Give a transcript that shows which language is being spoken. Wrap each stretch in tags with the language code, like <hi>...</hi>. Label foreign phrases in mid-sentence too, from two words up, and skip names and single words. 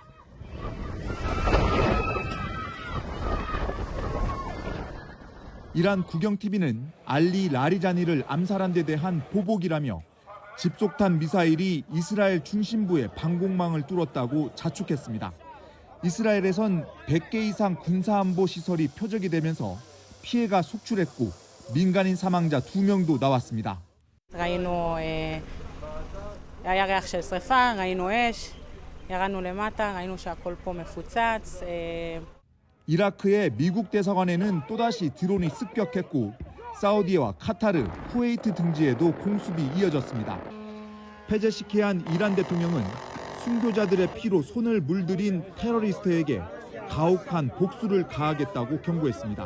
<ko>이란 국영TV는 알리 라리자니를 암살한 데 대한 보복이라며 집속탄 미사일이 이스라엘 중심부의 방공망을 뚫었다고 자축했습니다. 이스라엘에선 100개 이상 군사안보 시설이 표적이 되면서 피해가 속출했고 민간인 사망자 2명도 나왔습니다.</ko> <he>ראינו, היה ריח של שריפה, ראינו אש, ירדנו למטה, ראינו שהכל פה מפוצץ.</he> <ko>이라크의 미국 대사관에는 또다시 드론이 습격했고 사우디와 카타르, 쿠웨이트 등지에도 공습이 이어졌습니다. 페제시키안 이란 대통령은 순교자들의 피로 손을 물들인 테러리스트에게 가혹한 복수를 가하겠다고 경고했습니다.</ko>